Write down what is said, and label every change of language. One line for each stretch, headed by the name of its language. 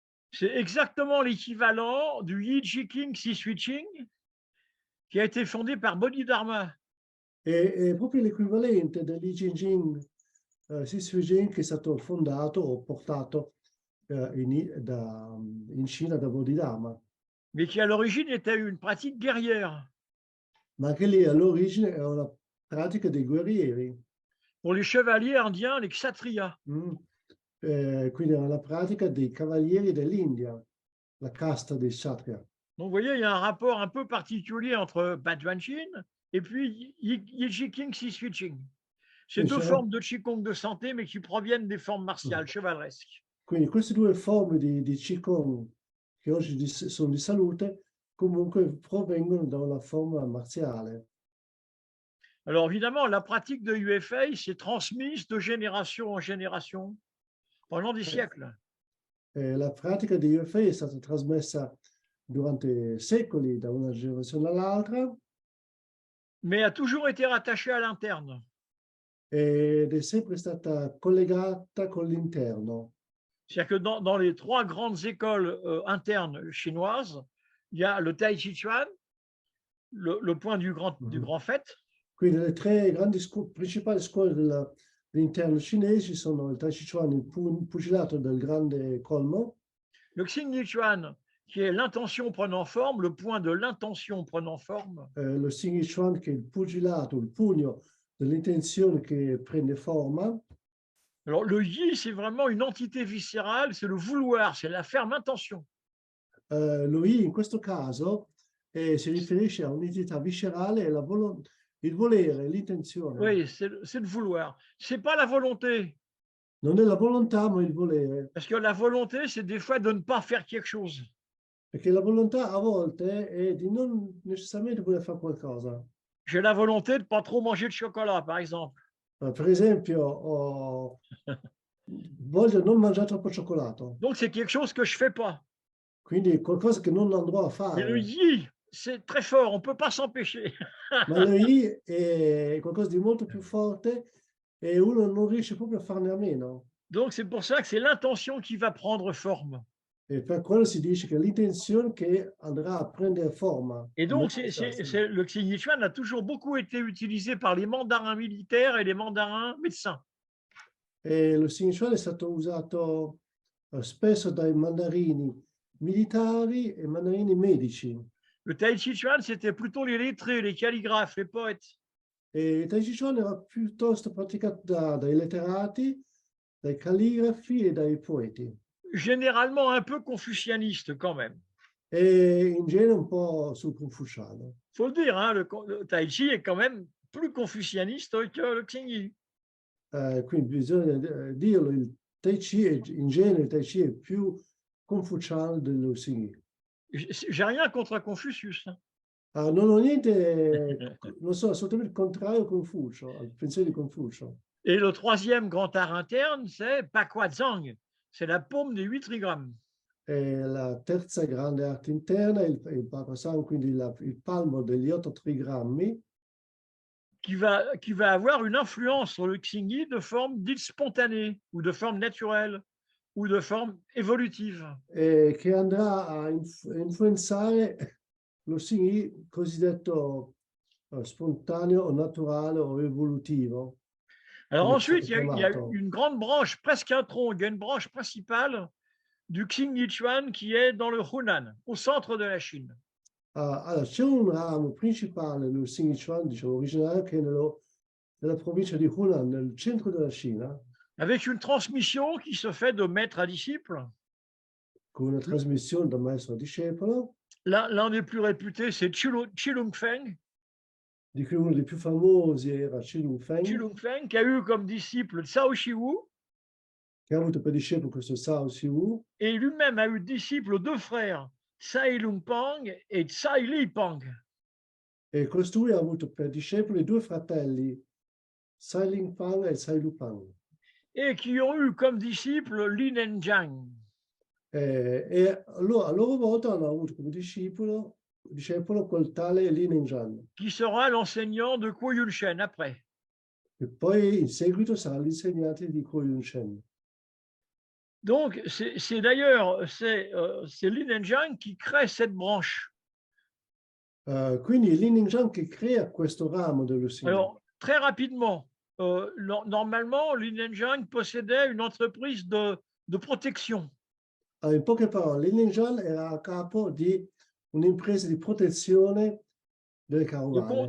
French: C'est exactement l'équivalent du Yi Ji-King Si Sui Ching, qui a été fondé par Bodhidharma.
Italian: È proprio l'equivalente dell'I Ching Si Sui Ching che è stato fondato o portato in Cina da Bodhidharma.
French: Mais qui à l'origine était une pratique guerrière.
Italian: Ma anche lì all'origine è una pratica dei guerrieri.
French: Pour les chevaliers indiens, les kshatriyas.
Italian: Quindi è una pratica dei cavalieri dell'India, la casta dei kshatriya.
French: Donc vous voyez, il y a un rapport un peu particulier entre Baduanshin et puis Yi Ji-King Si Sui Ching. C'est deux formes de Qigong de santé, mais qui proviennent des formes martiales, chevaleresques.
Italian: Quindi queste due forme di Qigong, che oggi sono di salute, comunque provengono da una forma marziale.
French: Alors évidemment, la pratique de UFA s'est transmise de génération en génération pendant des siècles.
Italian: La pratica di UFA è stata trasmessa durante secoli da una generazione all'altra.
French: Mais a toujours été rattachée à l'interne.
Italian: Ed è sempre stata collegata con l'interno.
French: C'est-à-dire que dans les 3 grandes écoles internes chinoises, il y a le Tai Chi Chuan, le point du grand fait.
Italian: Quindi le 3 principali scuole dell'interno cinesi sono il Tai Chi Chuan, il pugilato del grande colmo.
French: Le Xingyi Chuan, qui est l'intention prenant forme, le point de l'intention prenant forme.
Italian: Lo Xing Yi Chuan che è il pugilato, il pugno dell'intenzione che prende forma.
French: Alors, le yi, c'est vraiment une entité viscérale, c'est le vouloir, c'est la ferme intention.
Italian: Lo Yi in questo caso si riferisce a un'entità viscerale, il volere, l'intenzione.
French: Oui, c'est le vouloir. C'est pas la volonté,
Italian: Non è la volontà, ma il volere.
French: parce que la volonté, c'est des fois de ne pas faire quelque chose.
Italian: Perché la volontà a volte è di non necessariamente voler fare qualcosa.
French: J'ai la volonté de ne pas trop manger de chocolat, par exemple.
Italian: Per esempio, voglio non mangiare troppo cioccolato,
French: Donc, c'est quelque chose que je fais pas.
Italian: quindi qualcosa che non andrò a
French: Mais le
Italian: fare.
French: yi, c'est très fort, on peut pas s'empêcher.
Italian: Ma lo Yi è qualcosa di molto più forte e uno non riesce proprio a farne a meno.
French: Donc, c'est pour ça que c'est l'intention qui va prendre forme.
Italian: E per quello si dice che l'intenzione che andrà a prendere forma.
French: Et donc, le Xing Yi Chuan a toujours beaucoup été utilisé par les mandarins militaires et les mandarins médecins.
Italian: E lo Xing Chuan è stato usato spesso dai mandarini militari e mandarini medici.
French: Le Tai Chi Chuan, c'était plutôt les lettrés, les calligraphes, les poètes.
Italian: E il Tai Chi Chuan era piuttosto praticato dai letterati, dai calligrafi e dai poeti.
French: Généralement un peu confucianiste quand même.
Italian: E in genere un po' sul confuciano.
French: Faut le dire, hein, le Tai Chi est quand même plus confucianiste que le Xing Yi.
Italian: Quindi bisogna dirlo, il Tai Chi, in genere il Tai Chi è più confuciano dello Xing Yi.
French: J'ai rien contre Confucius.
Italian: Non ho niente, non sono assolutamente contrario a Confucio, al pensiero di Confucio.
French: Et le troisième grand art interne, c'est Pakwa Zhang. C'est la paume des 8 trigrammes.
Italian: E la terza grande arte interna è il Papasan, quindi il palmo degli 8 trigrammi,
French: Qui va avoir une influence sur le Xing Yi de forme dite spontanée, ou de forme naturelle, ou de forme évolutive.
Italian: che andrà a influenzare lo Xing Yi cosiddetto spontaneo o naturale o evolutivo.
French: Alors
Italian: Come
French: ensuite, il y a
Italian: chiamato.
French: une grande branche, presque un tronc, il y a une branche principale du Xing Yi Chuan qui est dans le Hunan, au centre de la Chine.
Italian: Allora, c'è un ramo principale dello Xing Yi Chuan, diciamo, originario, che è nella provincia di Hunan, nel centro della Cina,
French: Avec une transmission qui se fait de maître à disciple.
Italian: con una trasmissione da maestro a discepolo,
French: L'un des plus réputés, c'est Qilong Feng.
Italian: di cui uno dei più famosi era Qilong Feng,
French: Qilong Feng, qui a eu comme disciple Cao Shiwu,
Italian: che ha avuto per discepolo questo Cao Siwu,
French: et lui-même a eu disciple deux frères, Tsai Lung Pang et Tsai Li Pang.
Italian: e costui ha avuto per discepoli 2 fratelli, Tsai Ling Pang e Tsai Lu Pang,
French: Et qui ont eu comme disciple Lin Enjiang.
Italian: e a loro volta hanno avuto come discepolo quel tale Lin Enjiang,
French: Qui sera l'enseignant de Kuo Yun Shen après.
Italian: che poi in seguito sarà l'insegnante di Kuo Yun Shen.
French: Donc, c'est d'ailleurs Lin Enjiang qui crée cette branche.
Italian: Quindi Lin Enjiang che crea questo ramo dello Xing Yi.
French: Alors, très rapidement, normalement, Lin Enjiang possédait une entreprise de protection.
Italian: In poche parole, Lin Enjiang era a capo di un'impresa di protezione delle carovane,